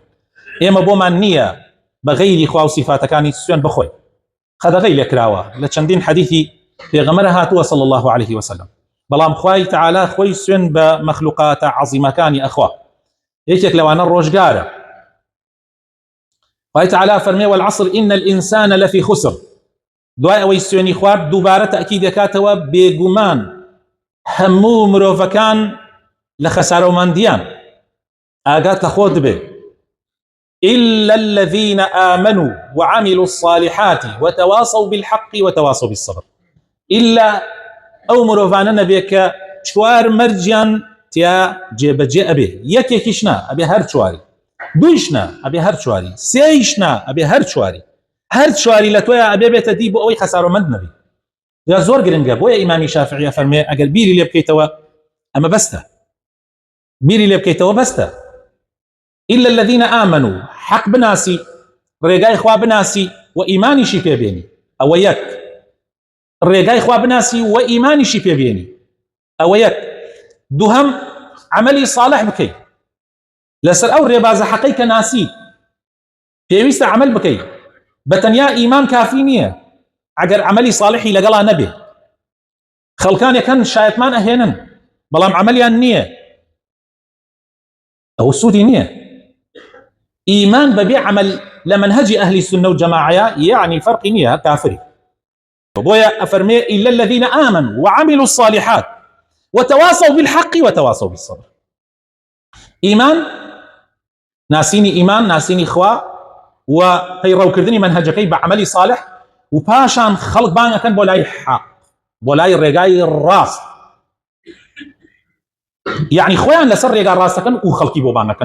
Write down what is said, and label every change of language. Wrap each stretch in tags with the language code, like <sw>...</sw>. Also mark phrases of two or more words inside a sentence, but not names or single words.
<ckb>ئێمە بۆمان نییە بە غەیری خوا و صفاتەکانی سوێن بخۆین. قەدەغەی لێکراوە لە چەندین حەدیثی پێغەمبەر هاتووە</ckb> <ar>صلی الله عليه وسلم،</ar> <ckb>بەڵام خوای تعالی خۆی سوێن بە مەخلوقاتە عەظیمەکانی ئەخوا. یەکێک لەوانە ڕۆژگارە. خوای تعالی فەرمێ</ckb> <ar>والعصر إن الإنسان لفي خسر.</ar> <ckb>دوای ئەوەی سوێنی خوارد دووبارە تەئکید دەکاتەوە بێگومان هەموو مرۆڤەکان لە خەسارەومەندیان، ئاگات لە خۆت بێ</ckb> <ar>إلا الذين آمنوا وعملوا الصالحات وتواصوا بالحق وتواصوا بالصبر.</ar> <ckb>إلا أو مرۆڤانە نەبێ کە چوار مەرجیان تیا جێبەجێ ئەبێ، یەکێکیش نا ئەبێ هەر چواری، دویش نا ئەبێ هەر چواری، سێیش نا ئەبێ هەر چواری، هەر چواری لە تۆیە ئەبێ بێتە دی بۆ ئەوەی خەسارەمەند نەبی. یا زۆر گرنگە، بۆیە ئیمامی شافعی فەرمێ ئەگەر بیری لێ بکەیتەوە ئەمە بەستە، بیری لێ بکەیتەوە بەستە.</ckb> <ar>إلا الذين آمنوا</ar> <ckb>حق بناسي ڕێگای خوا بناسی و ئیمانیشی پێبێنی، ئەوە یەک. ڕێگای خوا بناسی و ئیمانیشی پێبێنی، ئەوە یەک. دووهەم عملی صالح بکەی لەسەر ئەو ڕێبازە حەقەی کە ناسی، پێویستە عمل بکەی، بەتەنیا ئیمان کافی نییە ئەگەر عملی صالحی لەگەڵا نەبێ. خەڵکانێکن شایەتمان ئەهێنن بەڵام عملیان نییە، ئەوە سوودی نییە. ئیمان بەبێ عمل لە منهجی ئەهلی سنە و جەماعەیە یعنی فەرقی نییە، کافری. بۆیە ئەفەرمێ</ckb> <ar>إلا الذين آمنوا وعملوا الصالحات وتواصوا بالحق وتواصوا بالصبر.</ar> <ckb>ئیمان ناسینی ئیمان، ناسینی خوا و پەیڕەوکردنی منهجەکەی بە عملی صالح، و پاشان خەڵک بانگ ئەکەن بۆ لای حەق، بۆ لای ڕێگای ڕاست، یعنی خۆیان لەسەر ڕێگا ڕاستەکەن و خەڵکی بۆ بانگ ئەکەن.</ckb>